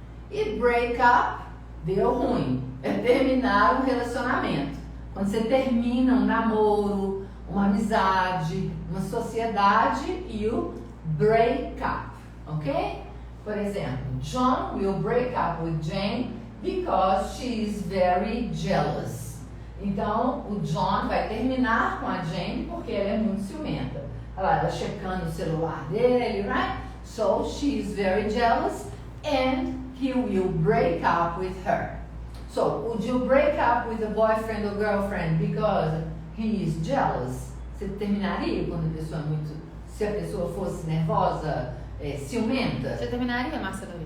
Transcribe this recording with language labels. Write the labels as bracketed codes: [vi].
[pt] E break up, deu ruim. É terminar um relacionamento. Quando você termina um namoro, uma amizade, uma sociedade, [en] you break up, [pt] ok? Por exemplo, [en] John will break up with Jane because she is very jealous. [pt] Então, o John vai terminar com a Jane porque ela é muito ciumenta. Ela checando o celular dele, right? [en] So, she is very jealous and he will break up with her. So, would you break up with a boyfriend or girlfriend because he is jealous? [pt] Você terminaria quando a pessoa é muito... Se a pessoa fosse nervosa, ciumenta? Você terminaria, Marcela?